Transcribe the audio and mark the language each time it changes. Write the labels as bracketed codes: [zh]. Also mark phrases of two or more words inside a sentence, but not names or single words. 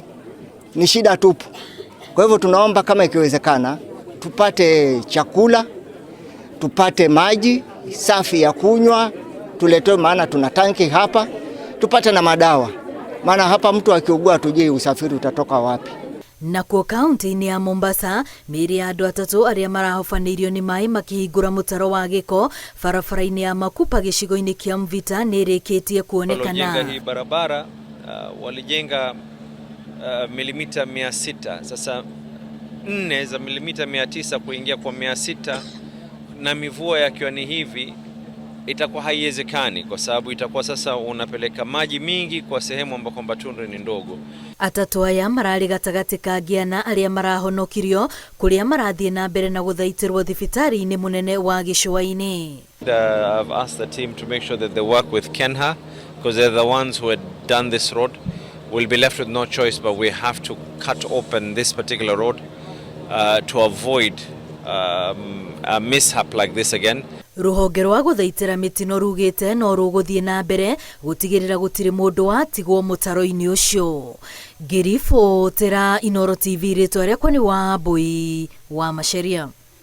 [sw] Ni shida tupu. Kwa hivyo tunaomba kama ikiwezekana tupate chakula, tupate maji safi ya kunywa, tuletewe, maana tuna tanki hapa, tupate na madawa. Maana hapa mtu akiugua hatujui usafiri utatoka wapi. [ki] Nakuo kaunti-inĩ ya Mombasa, mĩĩrĩ ya andũ atatũ arĩa marahobanĩirio nĩ maaĩ makĩhingũra mũtaro wa gĩko barabara-inĩ ya Makupa gĩcigo-inĩ kĩa Mvita nĩ ĩrĩkĩtie kuonekana. [sw] Walijenga hii barabara walijenga milimita 600. Sasa 4 za milimita 900 kuingia kwa 600 na mivua yakiwa ni hivi itakuwa haiwezekani, kwa sababu itakuwa sasa unapeleka maji mingi kwa sehemu ambako mbatundu ni ndogo. [ki] Atatũ aya mararĩ gatagatĩ ka ngĩana arĩa marahonokirio kũrĩa marathiĩ na mbere na gũthaitĩrwo thibitarĩ-inĩ mũnene wa gĩcũa-inĩ. [en] I've asked the team to make sure that they work with Kenha, because they're the ones who had done this road. We'll be left with no choice, but we have to cut open this particular road to avoid a mishap like this again. [ki] Rũhonge rwa gũthaitĩra mĩtino rugĩte no rũgũthiĩ na mbere gũtigĩrĩra gũtirĩ mũndũ watigwo mũtaro-inĩ ũcio. Ngĩribotera Inooro TV, rĩtwa rĩakwa nĩ Wambui wa Macharia.